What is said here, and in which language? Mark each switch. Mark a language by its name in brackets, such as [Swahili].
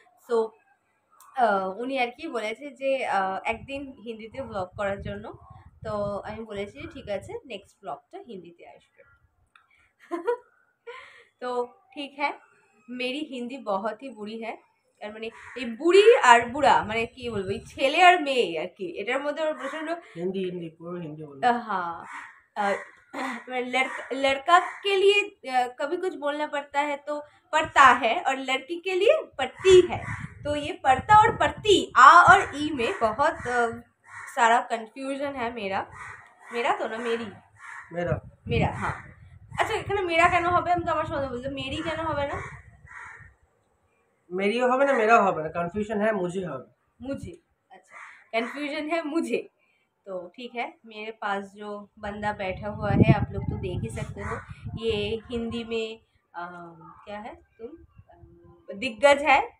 [Bangla] So উনি আর কি বলেছে যে একদিন হিন্দিতে ব্লগ করার জন্য। তো আমি বলেছি ঠিক আছে, নেক্সট ব্লগটা হিন্দিতে আসবে। [Hindi] तो ठीक है, मेरी हिंदी बहुत ही बुरी है। [Bangla] আর মানে এই বুড়ি আর বুড়া মানে কি বলবো, এই ছেলে আর মেয়ে আর কি, এটার মধ্যে ওর প্রচন্ড হিন্দি হিন্দি পুরো হিন্দি বলবো। [Hindi] हाँ लड़का के लिए कभी कुछ बोलना पड़ता है तो पड़ता है, और लड़की के लिए पड़ती है। तो ये पड़ता और पड़ती आ और ई में बहुत सारा कंफ्यूजन है। मेरा तो ना मेरी मेरा हाँ। [Bangla] আচ্ছা এখানে মেরা কেন হবে, আমি তো আমার সঙ্গে বলতে মেরি কেন হবে না? [Hindi] मेरी [Bangla] হবে না [Hindi] मेरा [Bangla] হবে না, [Hindi] कंफ्यूजन है मुझे [Bangla] হবে, [Hindi] मुझे। अच्छा कंफ्यूजन है मुझे। तो ठीक है, मेरे पास जो बंदा बैठा हुआ है आप लोग तो देख ही सकते हो, ये हिंदी में क्या है तुम, दिग्गज है।